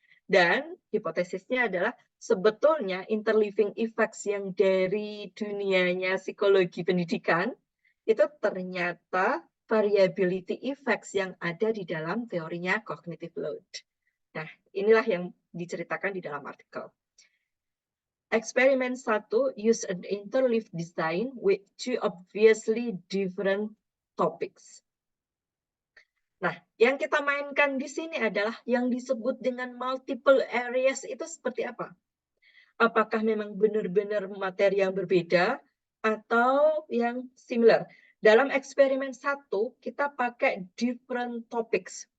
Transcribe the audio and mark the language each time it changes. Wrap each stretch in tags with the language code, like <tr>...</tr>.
<id>Dan hipotesisnya adalah sebetulnya interleaving effects yang dari dunianya psikologi pendidikan itu ternyata variability effects yang ada di dalam teorinya cognitive load. Nah, inilah yang diceritakan di dalam artikel.</id> <en>Eksperimen 1 use an interleaved design with 2 obviously different topics.</en> <id>Nah, yang kita mainkan di sini adalah yang disebut dengan multiple areas itu seperti apa? Apakah memang benar-benar materi yang berbeda atau yang similar? Dalam eksperimen 1, kita pakai different topics.</id>